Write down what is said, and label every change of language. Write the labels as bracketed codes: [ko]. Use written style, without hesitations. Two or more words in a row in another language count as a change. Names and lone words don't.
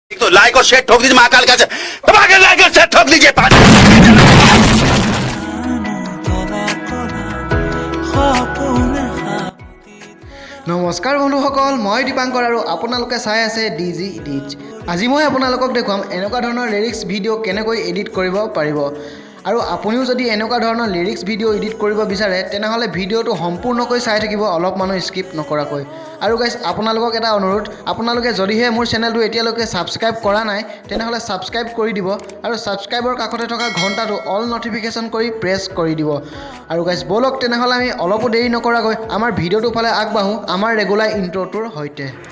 [hi] लाइक और शेयर ठोक दीजिए महाकाल का लाइक और शेयर ठोक दीजिए [as] নমস্কাৰ বন্ধুসকল মই দীপাংকৰ আৰু আপোনালোকে চাই আছে ডিজি ইডিটছ আজি মই আপোনালোকক দেখুৱাম এনেকুৱা ধৰণৰ লিৰিক্স ভিডিঅ' কেনেকৈ এডিট কৰিব পাৰিব আৰু আপুনিও যদি এনেকুৱা ধৰণৰ লিৰিক্স ভিডিঅ' এডিট কৰিব বিচাৰে তেনেহ'লে ভিডিঅ'টো সম্পূৰ্ণকৈ চাই থাকিব অলপ মানুহ স্কিপ নকৰাকৈ আৰু গাইজ আপোনালোকক এটা অনুৰোধ আপোনালোকে যদিহে মোৰ চেনেলটো এতিয়ালৈকে ছাবস্ক্ৰাইব কৰা নাই তেনেহ'লে ছাবস্ক্ৰাইব কৰি দিব আৰু ছাবস্ক্ৰাইবৰ কাষতে থকা ঘণ্টাটো অল নটিফিকেশ্যন কৰি প্ৰেছ কৰি দিব আৰু গাইজ বলক তেনেহ'লে আমি অলপো দেৰি নকৰাকৈ আমাৰ ভিডিঅ'টো ফালে আগবাঢ়োঁ আমাৰ ৰেগুলাৰ ইণ্ট্ৰ'টোৰ সৈতে